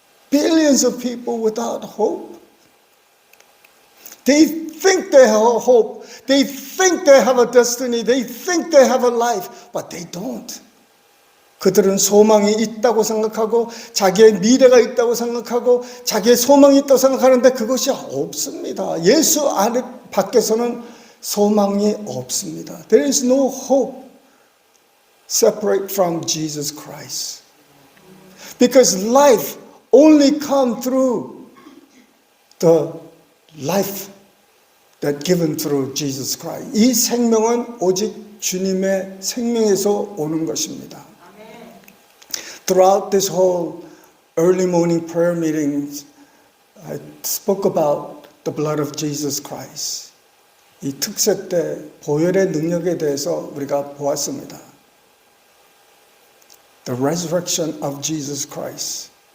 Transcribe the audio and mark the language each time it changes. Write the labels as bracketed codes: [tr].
[en] Billions of people without hope. They think they have a hope. They think they have a destiny. They think they have a life. But they don't. [ko] 그들은 소망이 있다고 생각하고 자기의 미래가 있다고 생각하고 자기의 소망이 있다고 생각하는데 그것이 없습니다. 예수 안에 밖에서는 소망이 없습니다. [en] There is no hope separate from Jesus Christ. Because life only come through the life that given through Jesus Christ. [ko] 이 생명은 오직 주님의 생명에서 오는 것입니다. [en] Throughout this whole early morning prayer meetings, I spoke about the blood of Jesus Christ. [ko] 이 특세 때 보혈의 능력에 대해서 우리가 보았습니다. [en] The resurrection of Jesus Christ.